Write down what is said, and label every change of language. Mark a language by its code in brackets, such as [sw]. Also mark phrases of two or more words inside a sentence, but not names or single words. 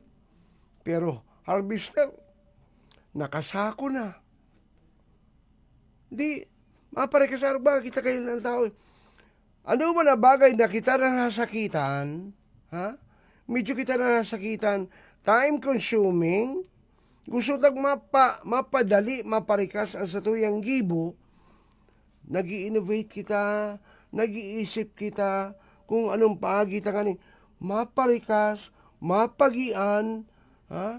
[bik] Pero harvester, nakasako na. Di, maparekasar ba kita kayo ng tao? Ano ba na bagay na kita na nasakitan? Ha? Medyo kita na nasakitan. [en] Time consuming. [bik] Gusto nag mapadali, maparikas ang satuyang gibo. Nag-i-innovate kita. Nag-iisip kita kung anong paagita kanin. Maparikas, mapagian. Ha?